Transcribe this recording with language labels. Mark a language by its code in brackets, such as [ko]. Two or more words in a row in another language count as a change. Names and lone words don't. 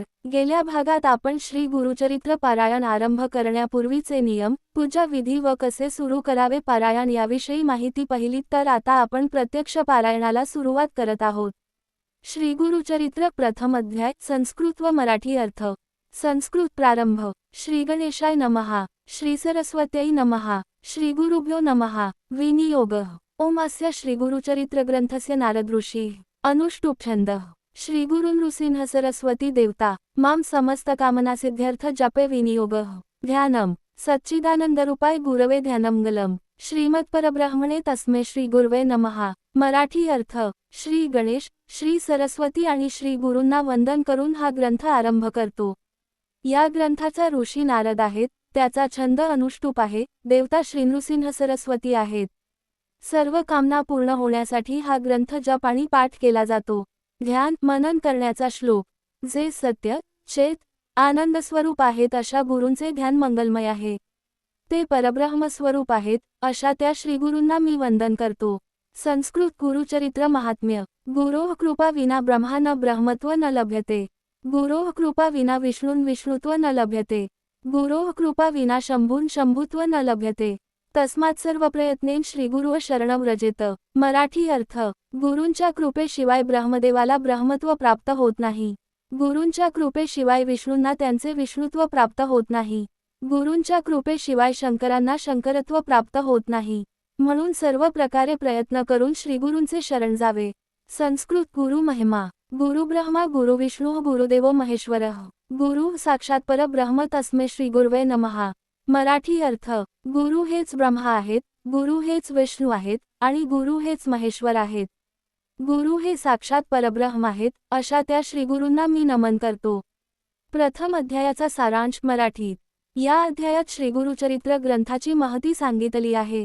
[mr] गेल्या भागात आपण श्री गुरुचरित्र पारायण आरंभ करण्यापूर्वीचे नियम, पूजा विधी व कसे सुरू करावे पारायण याविषयी माहिती पाहिली, तर आता आपण प्रत्यक्ष पारायणाला सुरुवात करत आहोत. श्री गुरुचरित्र प्रथम अध्याय. संस्कृत व मराठी अर्थ. संस्कृत प्रारंभ. [sa] श्री गणेशाय नमः. श्री सरस्वत्यै नमः. श्री गुरुभ्यो नमः. विनियोग. ओम अस्य श्री गुरुचरित्र ग्रंथस्य नारद ऋषी अनुष्टुप छंद. श्री गुरु नृसिंह सरस्वती देवता माम समस्त कामना सिद्ध्यर्थ जपे विनियोग. ध्यानम. सच्चिदानंदरूपाय गुरवे ध्यानमंगलम. श्रीमत्परब्रह्मणे तस्मै श्री गुरवे नमः. [mr] मराठी अर्थ. श्री गणेश, श्री सरस्वती आणि श्री गुरूंना वंदन करून हा ग्रंथ आरंभ करतो. या ग्रंथाचा ऋषी नारद आहेत, त्याचा छंद अनुष्टुप आहे, देवता श्री नृसिंह सरस्वती आहेत. सर्व कामना पूर्ण होण्यासाठी हा ग्रंथ जप आणि पाठ केला जातो. ध्यान मनन करण्याचा श्लोक. जे सत्य, चेत, आनंद स्वरूप आहेत अशा गुरूंचे ध्यान मंगलमय आहे. ते परब्रह्म स्वरूप आहेत, अशा त्या श्रीगुरूंना मी वंदन करतो. संस्कृत गुरुचरित्र महात्म्य. [sa] गुरोः कृपा विना ब्रह्मा न ब्रह्मत्व न लभ्यते. गुरोः कृपा विना विष्णून् विष्णुत्व न लभ्यते. गुरोः कृपा विना शंभून् शंभुत्व न लभ्यते. तस्मात् सर्व प्रयत्नेन श्रीगुरुः शरणं व्रजेत. [mr] मराठी अर्थ. गुरूंच्या कृपेशिवाय ब्रह्मदेवाला ब्रह्मत्व प्राप्त होत नाही. गुरूंच्या कृपेशिवाय विष्णूंना त्यांचे विष्णुत्व प्राप्त होत नाही. गुरूंच्या कृपेशिवाय शंकरांना शंकरत्व प्राप्त होत नाही. म्हणून सर्व प्रकारे प्रयत्न करून श्रीगुरूंचे शरण जावे. संस्कृत गुरु महिमा. [sa] गुरु ब्रह्मा गुरु विष्णू गुरुदेवो महेश्वरः. गुरु साक्षात परब्रह्म तस्मै श्री गुरवे नमः. [mr] मराठी अर्थ. गुरु हेच ब्रह्मा आहेत, गुरु हेच विष्णू आहेत आणि गुरु हेच महेश्वर आहेत. गुरु हे साक्षात परब्रह्म आहेत, अशा त्या श्रीगुरूंना मी नमन करतो. प्रथम अध्यायाचा सारांश मराठीत. या अध्यायात श्रीगुरुचरित्र ग्रंथाची महती सांगितली आहे.